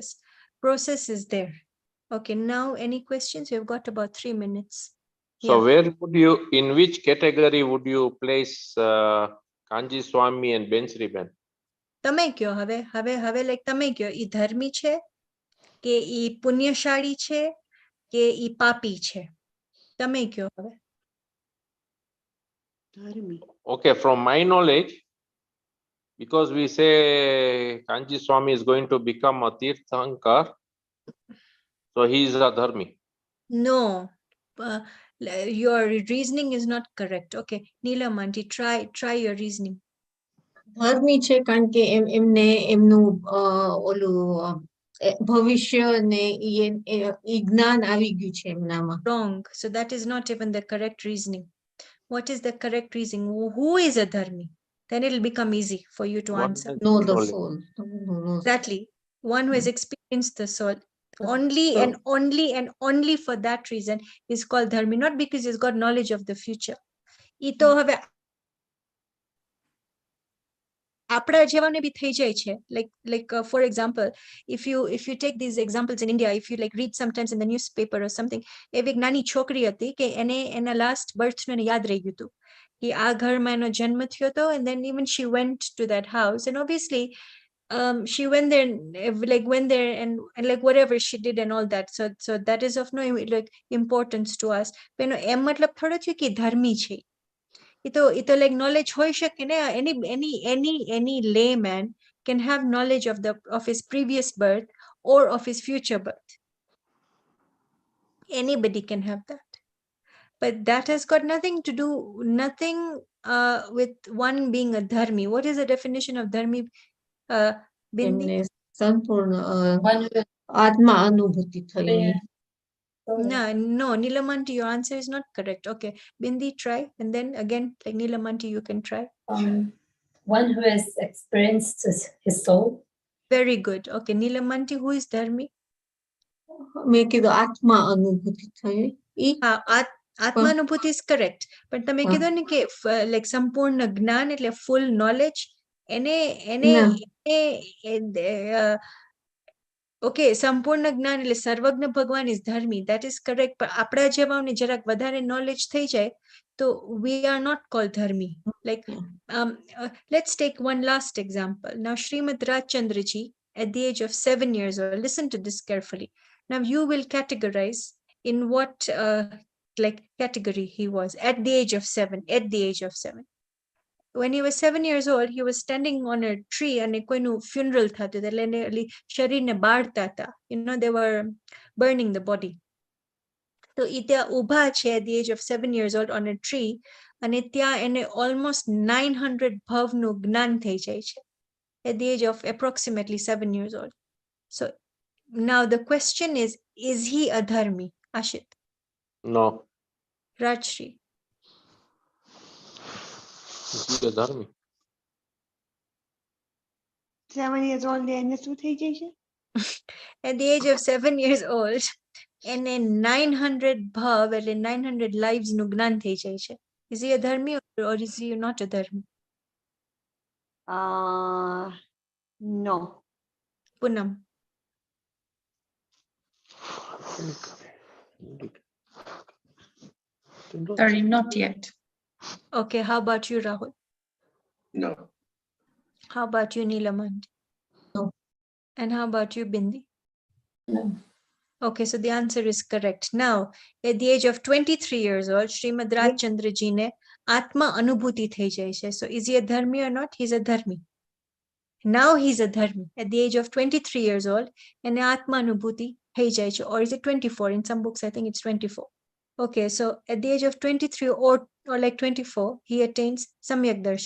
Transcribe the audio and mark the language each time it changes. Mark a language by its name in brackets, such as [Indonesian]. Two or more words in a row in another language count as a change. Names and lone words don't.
[English] Process is there. Okay, now any questions? We've got about 3 minutes. So Yeah. where would you, in which category would you place Kanji Swami and Bensriben? [Gujarati] તમે કયો હવે like તમે કયો, ઈ ધર્મી છે કે ઈ પુણ્યશાળી છે કે ઈ પાપી છે? તમે કયો હવે. [English] Okay, from my knowledge, because we say Kanji Swami is going to become a Tirthankar, so he is a Dharmi. No, your reasoning is not correct. Okay, Neelam aunty, try your reasoning. [Gujarati] ધર્મી છે કારણ કે એમને એમનું ઓલું ભવિષ્ય ને ઈ જ્ઞાન આવી ગયું છે એમનામાં. [English] Wrong. So that is not even the correct reasoning. What is the correct reasoning? Who is a dharmi? Then it'll become easy for you to One answer. has Know the knowledge. soul. No. Exactly. One who has experienced the soul. Only So- and only for that reason is called dharmi, not because he's got knowledge of the future. [Gujarati] ઈ તો હવે આપણા જેવાને બી થઈ જાય છે. [English] Like for example, if you take these examples in India, if you like read sometimes in the newspaper or something, [Gujarati] એવી એક નાની છોકરી હતી કે એને એના [English] last birth [Gujarati] નું એને યાદ રહી ગયું હતું કે આ ઘરમાં એનો જન્મ થયો હતો, [English] and then even she went to that house, and obviously she went there and like whatever she did and all that, so that is of no like importance to us. [Gujarati] પણ એમ મતલબ થોડો થયો કે ધર્મી છે. એ તો [English] like knowledge [Gujarati] હોઈ શકે ને. [English] Any layman can have knowledge of his previous birth or of his future birth. Anybody can have that, but that has got nothing to do with one being a dharmi. What is the definition of dharmi, Bindi? [Gujarati] એમને સંપૂર્ણ [English] One who [Gujarati] આત્મા અનુભૂતિ થઈ. [English] No, Nilamanti, your answer is not correct. Okay, Bindi, try, and then again, like Nilamanti, you can try. One who has experienced his soul. Very good. Okay, Nilamanti, who is dharmi? [Gujarati] મેં કીધું આત્મા અનુભૂતિ થઈ. ઈ [English] આત્માનુભૂતિ is correct. [Gujarati] પણ તમે હા. કીધું ને કે like સંપૂર્ણ જ્ઞાન એટલે [English] full knowledge. [Gujarati] એને ના. ઓકે, સંપૂર્ણ જ્ઞાન એટલે સર્વજ્ઞ ભગવાન is ધર્મી. [English] That is correct. [Gujarati] પણ આપણા જેવાને જરાક વધારે knowledge થઈ જાય તો [English] we are not called dharmi. Like let's take one last example. Now Srimad Rajchandraji at the age of 7 years old, listen to this carefully. Now you will categorize in what like category he was at the age of 7. when he was 7 years old, he was standing on a tree and [Gujarati] કોઈનું funeral થતું એટલે એને શરીરને બાળતા હતા. [English] They were burning the body. [Gujarati] તો એ ત્યાં ઊભા છે [English] at the age of 7 years old on a tree [Gujarati] અને ત્યાં એને almost 900 ભાવનું જ્ઞાન થઈ જાય છે [English] at the age of approximately 7 years old. So now the question is he a dharmi? Ashit, No. Rajshri. Is he a dharmi? 7 years old [Gujarati] એને શું થઈ જાય છે? [English] At the age of 7 years old, [Gujarati] એને 900 bhav, એટલે 900 lives નું જ્ઞાન થઈ જાય છે. [English] Is he a dharmi or is he not a dharmi? No. Poonam. Sorry, not yet. Okay, how about you, Rahul? No. How about you, Neelamand? No. And how about you, Bindi? No. Okay, so the answer is correct. Now, at the age of 23 years old, Srimad Rajchandra ji [Gujarati] ને આત્મા અનુભૂતિ થઈ જાય છે. [English] So is he a dharmi or not? He's a dharmi. Now he's a dharmi. At the age of 23 years old, and [Gujarati] આત્મા અનુભૂતિ થઈ જાય છે. [English] Or is it 24? In some books, I think it's 24. Okay, so at the age of 23 or like 24, he attains Samyak Darshan.